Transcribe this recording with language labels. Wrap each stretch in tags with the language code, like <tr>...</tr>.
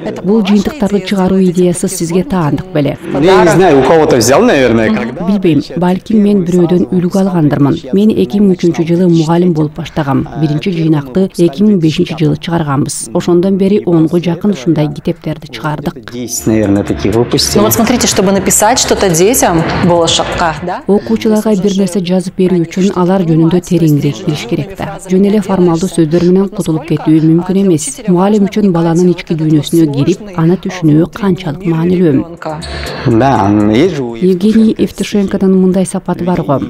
<ky>Бул жыйынтыктарды чыгаруу идеясы сизге таандык беле?</ky> <ru>Я не знаю, у кого-то взял, наверное, когда.</ru> <ky>Билбейм, балким мен бирөөдөн үлгү алгандырмын. Мен 2003-жылы мугалим болуп баштагам. Биринчи жыйнакты 2005-жылы чыгарганбыз. Ошондон бери 10го жакын ушундай китептерди чыгардык.</ky> <ru>10, наверное, таких выпустили. Ну вот смотрите, чтобы написать что-то детям болашакка, да?</ru> <ky>Окуучуларга бир нерсе жазып берүү үчүн алар жөнүндө тереңирээк билиш керек да. Жөн эле формалдуу сөздөр менен кутулуп кетүү мүмкүн эмес. Мугалим үчүн баланын ички дүйнөсүнө кирип, аны түшүнүү канчалык маанилүү? Евгений Евтушенкодон мындай сапаты бар го.</ky>